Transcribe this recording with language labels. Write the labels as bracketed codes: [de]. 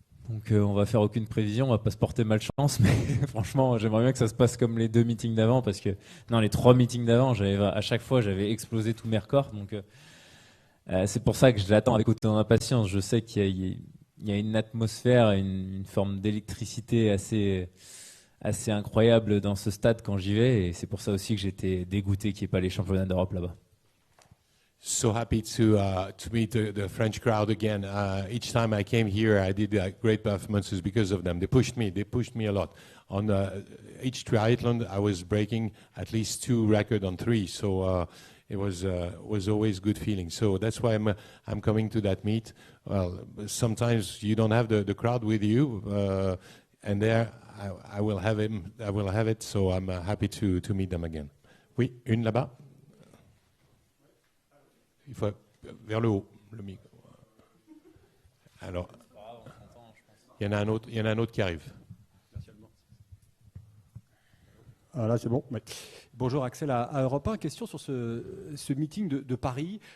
[fr] Donc on va faire aucune prévision, on va pas se porter malchance, mais franchement, j'aimerais bien que ça se passe comme les 2 meetings d'avant, parce que non, les 3 meetings d'avant, à chaque fois, j'avais explosé tous mes records. Donc c'est pour ça que je l'attends avec autant d'impatience. Je sais qu'il y a une atmosphère, une forme d'électricité assez incroyable dans ce stade quand j'y vais, et c'est pour ça aussi que j'étais dégoûté qu'il n'y ait pas les championnats d'Europe là-bas. [en] So happy to meet the French crowd again. Each time I came here, I did great performances because of them. They pushed me a lot. On each triathlon, I was breaking at least 2 records on 3. So it was always good feeling. So that's why I'm coming to that meet. Well, sometimes you don't have the crowd with you, and there I will have him. I will have it. So I'm happy to meet them again. [fr] Oui, une là-bas. Il faut vers le haut, le micro. Alors, il y en a un autre qui arrive. Ah, là, c'est bon. Ouais. Bonjour Axel à Europe 1. Question sur ce meeting de Paris.